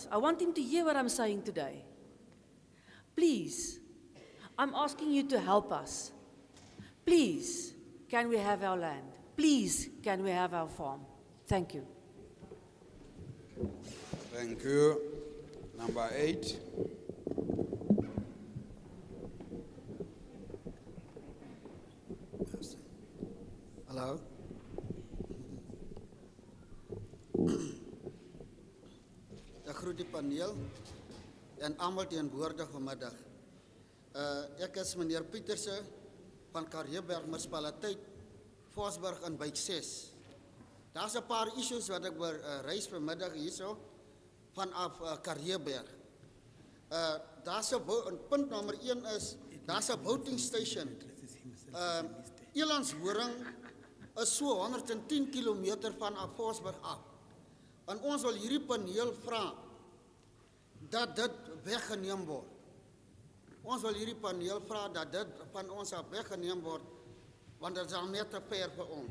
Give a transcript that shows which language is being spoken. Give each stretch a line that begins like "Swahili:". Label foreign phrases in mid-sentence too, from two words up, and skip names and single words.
English: I want him to hear what I'm saying today. Please, I'm asking you to help us. Please, can we have our land? Please, can we have our farm? Thank you. Thank you. Number 8.
Afrikaans: Hallo. Ek groet die paneel en almal teenwoordig vanmiddag. Ek is meneer Pieterse van Karreeberg munisipaliteit, Vosburg in Wijk 6. Daar's 'n paar issues wat ek wil reis vanmiddag hierso vanaf Karreeberg. Daar's 'n punt nommer 1 is daar's 'n
English: voting station.
Afrikaans: Elandshoring is so 110 km van Vosburg af. En ons wil hierdie paneel vra dat dit weggeneem word. Ons wil hierdie paneel vra dat dit van ons af weggeneem word, want dit is al net te ver vir ons.